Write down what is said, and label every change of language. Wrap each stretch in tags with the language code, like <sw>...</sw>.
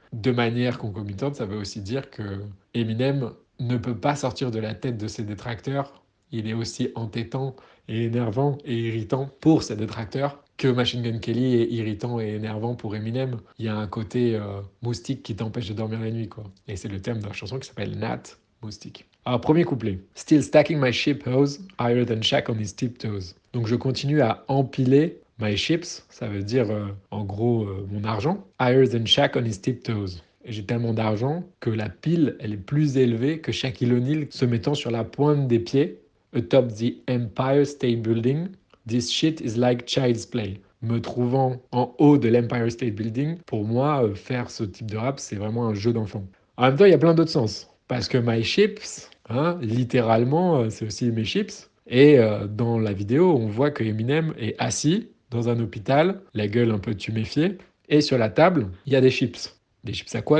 <fr>De manière concomitante, ça veut aussi dire que Eminem ne peut pas sortir de la tête de ses détracteurs. Il est aussi entêtant et énervant et irritant pour ses détracteurs que Machine Gun Kelly est irritant et énervant pour Eminem. Il y a un côté moustique qui t'empêche de dormir la nuit, quoi. Et c'est le thème de la chanson qui s'appelle Nat, moustique. Alors, premier couplet.</fr> <en>Still stacking my ship hose, higher than Shaq on his tiptoes.</en> <fr>Donc, je continue à empiler</fr> <en>my chips,</en> <fr>ça veut dire en gros mon argent,</fr> <en>higher than Shaq on his tiptoes.</en> <fr>j'ai tellement d'argent que la pile, elle est plus élevée que Shaquille O'Neal se mettant sur la pointe des pieds</fr> <en>atop the Empire State Building. This shit is like child's play.</en> <fr>Me trouvant en haut de l'Empire State Building, pour moi, faire ce type de rap, c'est vraiment un jeu d'enfant. En même temps, il y a plein d'autres sens. Parce que my chips, hein, littéralement, c'est aussi mes chips. Et dans la vidéo, on voit que Eminem est assis dans un hôpital, la gueule un peu tuméfiée, et sur la table, il y a des chips. Des chips à quoi?</fr>